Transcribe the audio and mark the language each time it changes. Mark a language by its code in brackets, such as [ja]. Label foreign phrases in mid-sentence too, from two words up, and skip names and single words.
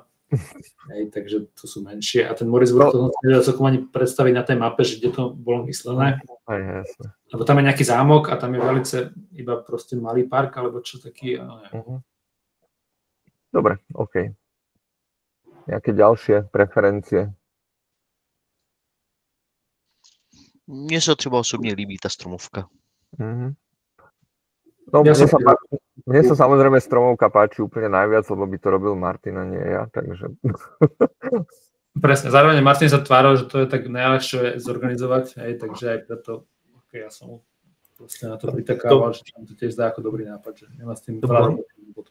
[sk] Hej, takže to sú menšie. A ten Morrisburg, to som si nevedel celkom ani predstaviť na tej mape, že kde to bolo myslené. Lebo tam je nejaký zámok a tam je velice iba proste malý park, alebo čo taký. Dobre, OK. Nejaké ďalšie preferencie? [cs] Mně se třeba osobně líbí ta stromovka. [sk] No, mne sa samozrejme stromovka páči úplne najviac, lebo by to robil Martin a nie ja, takže... Presne, zároveň Martin sa tváril, že to je tak najľahšie zorganizovať, hej, takže aj preto, ja som proste na to pritakával, že tam to tiež zdá ako dobrý nápad, že nemá s tým pravdu potom.